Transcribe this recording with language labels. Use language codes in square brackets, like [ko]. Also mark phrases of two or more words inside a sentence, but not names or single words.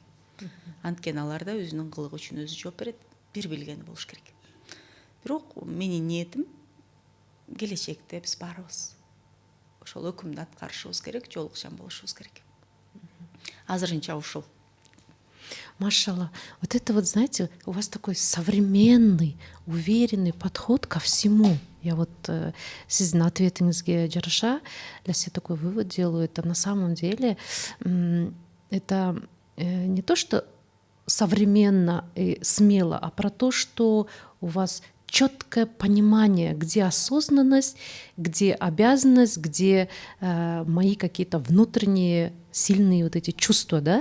[ky] Анткени алар да өзүнүн кылыгы үчүн өзү жооп берет, бир билгени болуш керек. Бирок менин ниетим келечекте биз баарыбыз ошол өкүмдү аткарышыбыз керек, жоолукчан болушубуз керек. Азырынча ушул. Машалла. [ru] Вот это вот, знаете, у вас такой современный, уверенный подход ко всему. Я вот [ky] сиздин ответиңизге жараша [ru] для себя такой вывод делаю. Это на самом деле это не то, что современно и смело, а про то, что у вас четкое понимание, где осознанность, где обязанность, где мои какие-то внутренние сильные вот эти чувства, да?